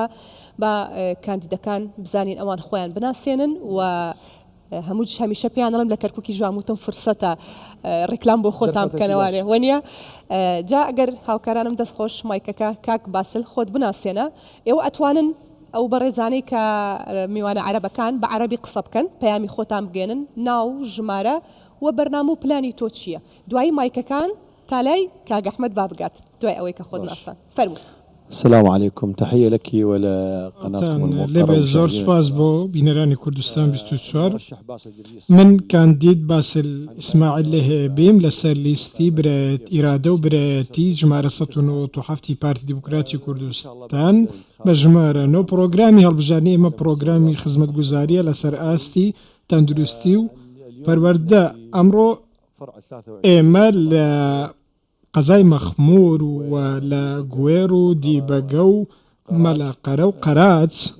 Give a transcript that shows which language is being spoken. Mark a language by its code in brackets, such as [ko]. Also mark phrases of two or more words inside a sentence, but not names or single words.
[ckb] بە کاندیدەکان بزانین ئەوان خۆیان بناسێنن و هەمووش هەمیشە پێیان دەڵێم لە کەرکووکی ژواموتم فرسەتە ڕیکلام بۆ خۆتان بکەنەوانێ وەنیە جا ئەگەر هاوکارانم دەستخۆش مایکەکە کاک باسل خۆت بناسێنە ئێوە ئەتوانن ئەو بەڕێزانەی کە میوانە عەرەبەکان بە عەرەبی قسە بکەن پەیامی خۆتان بگێنن ناو ژمارە و بەرنامە و پلانی تۆ چییە دوایی مایکەکان تالای کاک ئەحمەد بابگات دوای ئەوەی کە خۆت ناسان فەرموو [ar] السلام عليكم تحية لك ولقناتكم [ckb] المحترمة زۆر سپاس بۆ بینەرانی کوردستان 24 من کاندید باسل ئیسماعیل لێ هەیە بیم لەسەر لیستی برایەت ئیرادە و برایەتی ژمارە 1970 پارتی دیموکراتی کوردستان بە ژمارە 9 پرۆگرامی هەڵبژارنی ئێمە پرۆگرامی خزمەتگوزاریە لەسەر ئاستی تەندروستی و پەروەردە ئەمڕۆ ئێمە لە قەزای مەخمور و لە گوێر و دیبەگە و مەلاقەرە و قەرات